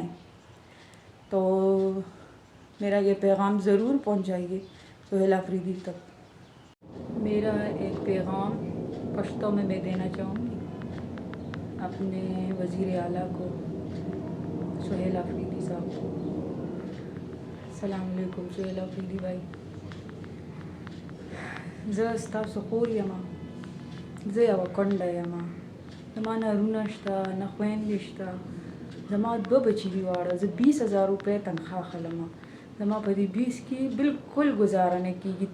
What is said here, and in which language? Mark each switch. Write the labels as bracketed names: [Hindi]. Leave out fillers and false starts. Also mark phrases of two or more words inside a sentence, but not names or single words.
[Urdu] تو میرا یہ پیغام ضرور پہنچائیے سہیل آفریدی تک. میرا ایک پیغام پشتو میں دینا چاہوں گی اپنے وزیر اعلیٰ کو، سہیل آفریدی صاحب کو. السلام علیکم سہیل آفریدی بھائی. [Pashto] زه ستاسو خور یم، زه یوه کونډه یم، زما نه وروڼه شته نه خویندې شته. زما 2 بچي دي واړه. زه 20,000 روپۍ تنخواه اخلم. زما په دې 20 کې بالکل گزاره نه کېږي.